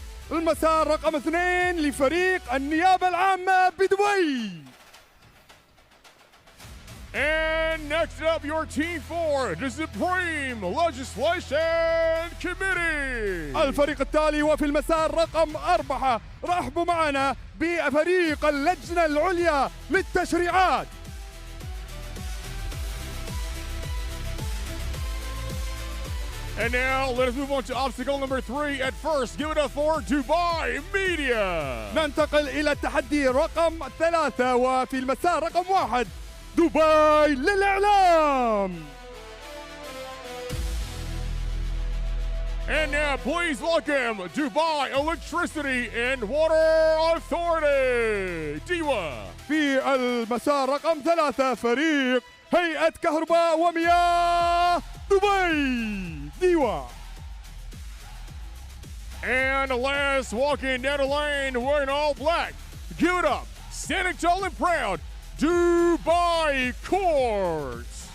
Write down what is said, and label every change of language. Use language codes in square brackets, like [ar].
[ar] المسار رقم 2 لفريق النيابة العامة بدبي. [en] And next up, your Team 4, the Supreme Legislation Committee. [ar] الفريق التالي وفي المسار رقم 4 رحبوا معنا بفريق اللجنة العليا للتشريعات. [en] And now let us move on to obstacle number 3. At first, give it up for Dubai Media. [ar] ننتقل إلى التحدي رقم 3 وفي المسار رقم 1 دبي للإعلام. [en] And now please welcome Dubai Electricity and Water Authority, DIWA. [ar] في المسار رقم 3 فريق هيئة كهرباء ومياه دبي ديوا. [en] And last, walking down the lane, wearing all black. Give it up, standing tall and proud, Dubai Courts.